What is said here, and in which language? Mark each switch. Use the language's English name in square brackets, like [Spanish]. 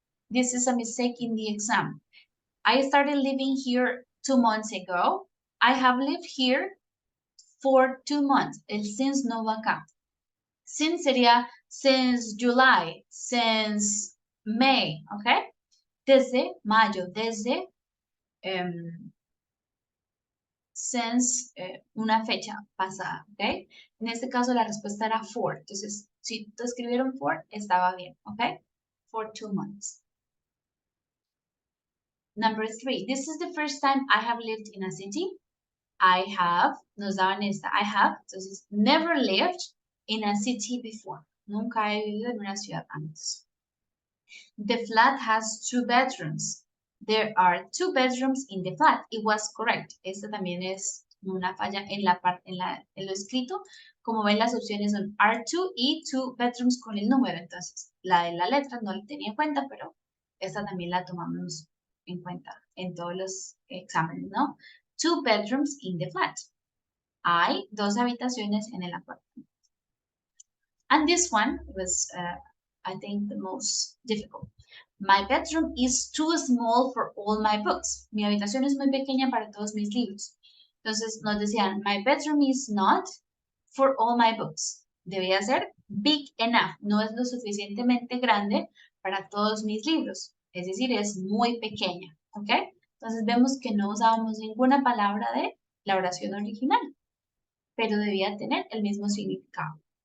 [English] This is a mistake in the exam. I started living here 2 months ago. I have lived here for 2 months. [Spanish] El since no va acá. [English] Since [Spanish] sería [English] since July, since May, okay? [Spanish] Desde mayo, desde since una fecha pasada, ¿ok? En este caso la respuesta era for. Entonces, si te escribieron for, estaba bien, ¿ok? [English] For 2 months. Number 3, this is the first time I have lived in a city. I have, [Spanish] nos daban esta, [English] I have, [Spanish] entonces, [English] never lived in a city before. [Spanish] Nunca he vivido en una ciudad antes. [English] The flat has 2 bedrooms. There are 2 bedrooms in the flat. It was correct. [Spanish] Esta también es una falla en la parte en lo escrito. Como ven, las opciones son R2 y 2 bedrooms con el número. Entonces, la de la letra no la tenía en cuenta, pero esta también la tomamos en cuenta en todos los exámenes, ¿no? [English] 2 bedrooms in the flat. [Spanish] Hay 2 habitaciones en el apartamento. [English] And this one was, I think, the most difficult. My bedroom is too small for all my books. [Spanish] Mi habitación es muy pequeña para todos mis libros. Entonces nos decían, [English] my bedroom is not for all my books. [Spanish] Debía ser [English] big enough. [Spanish] No es lo suficientemente grande para todos mis libros. Es decir, es muy pequeña. ¿Ok? Entonces vemos que no usábamos ninguna palabra de la oración original, pero debía tener el mismo significado.